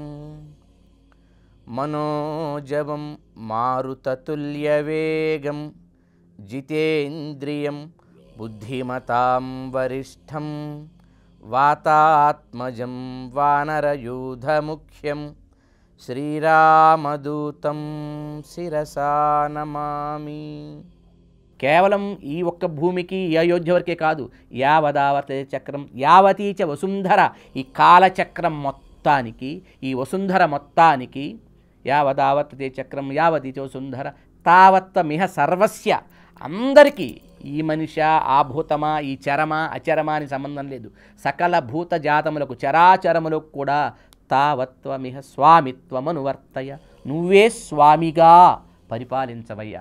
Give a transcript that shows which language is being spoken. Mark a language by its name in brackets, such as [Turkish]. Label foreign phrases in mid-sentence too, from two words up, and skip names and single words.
[Sanskrit] मनोजवं मारुततुल्यवेगं जितेन्द्रियं बुद्धिमतां वरिष्ठं वातात्मजं वानरयूथमुख्यं श्रीरामदूतं శిరసా నమామి। [Telugu] కేవలం ఈ ఒక్క భూమికి ఈ అయోధ్య వరకే కాదు, [Sanskrit] యావదావర్త చక్రం యావతీచ వసుంధర, [Telugu] ఈ కాలచక్రం మొత్తానికి, ఈ వసుంధర మొత్తానికి, [Sanskrit] యావదావర్తతే చక్రం యావతీచ వసుంధర తావత్వమిహ సర్వస్య, [Telugu] అందరికీ ఈ మనిష ఆ భూతమా ఈ చరమా అచరమా అని సంబంధం లేదు, సకల భూత జాతములకు చరాచరములకు కూడా [Sanskrit] తావత్వమిహ స్వామిత్వమనువర్తయ, [Telugu] నువ్వే స్వామిగా పరిపాలించవయ్యా.